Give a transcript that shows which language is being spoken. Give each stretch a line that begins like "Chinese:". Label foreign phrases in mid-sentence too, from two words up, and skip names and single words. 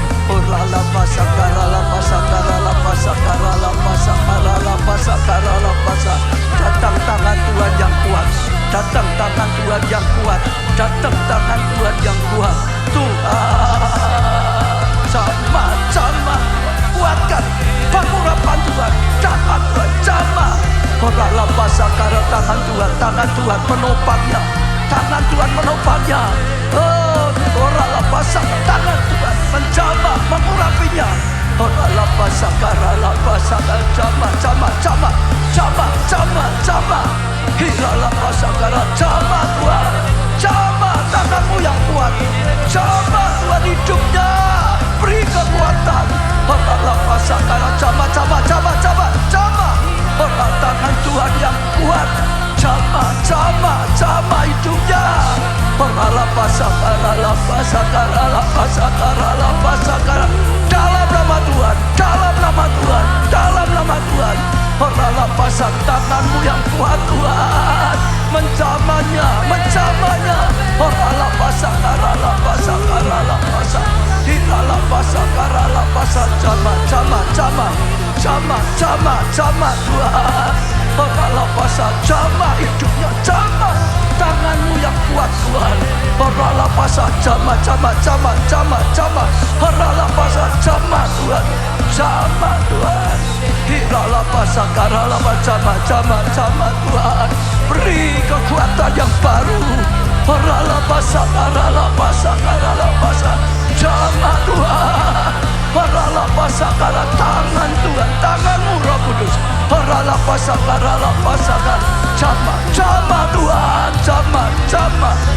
Indonesian: Datang tangan Tuhan yang kuat. Datang tangan Tuhan yang kuat. Datang tangan Tuhan yang kuat. Tuhan, jamah, kuatkan pengurapan Tuhan. Jamah Tuhan, jamah. Oralah pasakara, tangan Tuhan menopangnya. Tangan Tuhan menopangnya. Oh, oralah pasak, tangan Tuhan menjamah, mengurapinya. Oralah pasakara, la pasakara, jama. Hiralah pasakara, jama Tuhan. Jama tanganmu yang kuat. Jama Tuhan hidupnya. Beri kekuatan. Oralah pasakara, jama. Orang tangan Tuhan yang kuat. Jama hidupnya. Oralah pasakara. Dalam nama Tuhan. Oralah pasak tanganmu yang kuat Tuhan. Menjamanya. Oralah pasakara. Hiralah pasakara, jama Tuhan. Oralah pasak jama hidupnya, jama tanganmu yang kuat Tuhan. Oralah pasak jama. Oralah pasak jama Tuhan, Hiralah pasakara, jama Tuhan. Beri kekuatan yang baru. Oralah pasakara, jama Tuhan. Oralah pasakara, tangan Tuhan, tanganmu Roh Kudus. Oralah pasakara, jama Tuhan, jama.